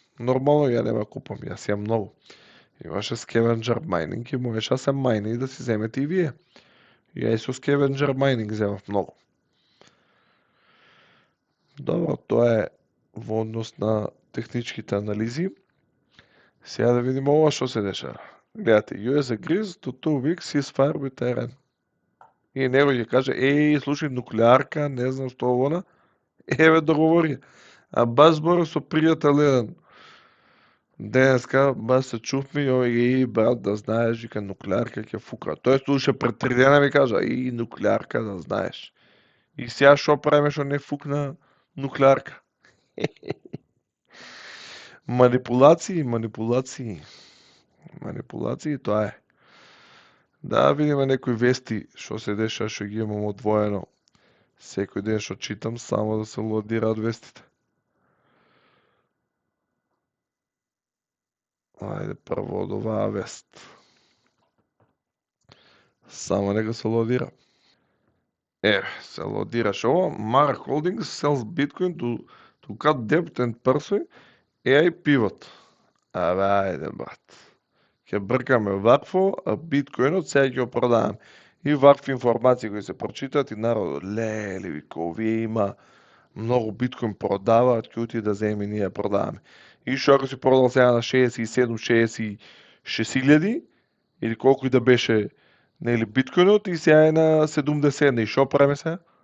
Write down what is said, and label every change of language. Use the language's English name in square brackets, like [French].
[Macedonian] Нормално ја нема купам, јас ја многу. Имаше Scavenger Mining и можеше да се мајни и да си земете и вие. Ја и со Scavenger Mining земав многу. Добро, тоа е во однос на техничките анализи. Сега да видиме ова што се дешава. Гледате, [English] US agrees to 2 weeks ceasefire with Iran. [Macedonian] И него ќе каже, слушај, нуклеарка, не знам што она. Еве договори. А баш зборав со пријател еден. Денеска, баш се чувме и овој, брат, да знаеш, вика, нуклеарка ќе фука. Тој слуша пред 3 дена ми кажа, нуклеарка, да знаеш. И сега што правиме што не фукна нуклеарка? Манипулации, манипулации. Манипулации, тоа е. Да видиме некои вести што се деша, што ги имам одвоено. Секој ден што читам, само да се лодираат вестите. Ајде прво од оваа вест. Само нека се лодира. Се лодираше ова. [English] Mar Holdings sells Bitcoin to cut debt and pursue AI pivot. [Macedonian] Ајде, брат. Ќе бркаме вакво, а биткоинот сега ќе го продаваме. И вакви информации кои се прочитаат и народот, леле, вика, овие има многу биткоин продаваат, ќе оти да земе ние продаваме. И што ако си продал сега на 67-66 илјади, или колку и да беше нели биткоинот, и сега е на 70, и што правиме сега?